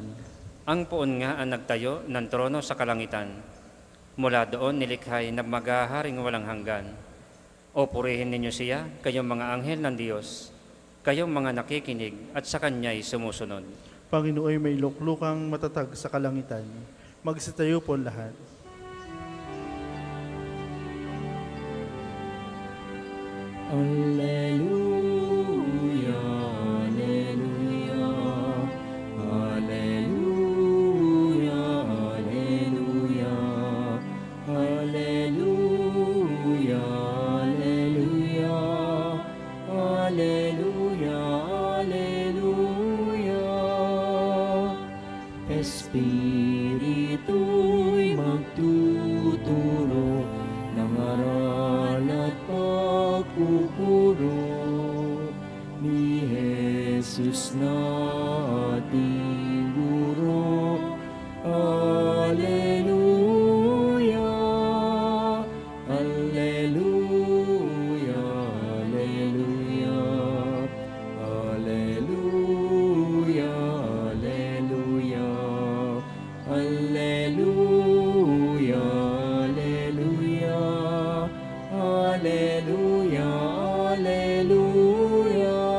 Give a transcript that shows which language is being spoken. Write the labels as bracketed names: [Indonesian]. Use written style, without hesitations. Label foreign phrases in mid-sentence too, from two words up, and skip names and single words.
[Filipino] Ang poon nga ang nagtayo ng trono sa kalangitan. Mula doon nilikhay na maghaharing walang hanggan. O purihin ninyo siya, kayong mga anghel ng Diyos, kayong mga nakikinig at sa Kanya'y sumusunod. Panginoon may luklukang matatag sa kalangitan. Magsitayo po lahat. [Latin] Alleluia, Alleluia, Alleluia, Alleluia, Alleluia, Alleluia, Alleluia, Alleluia. [Filipino] Espiritu'y magtuturo ng aral at pagpupuro ni Jesus na ating guro. [Latin] Alleluia, Alleluia, Alleluia, Alleluia, Alleluia, Alleluia, Alleluia, Alleluia, Alleluia.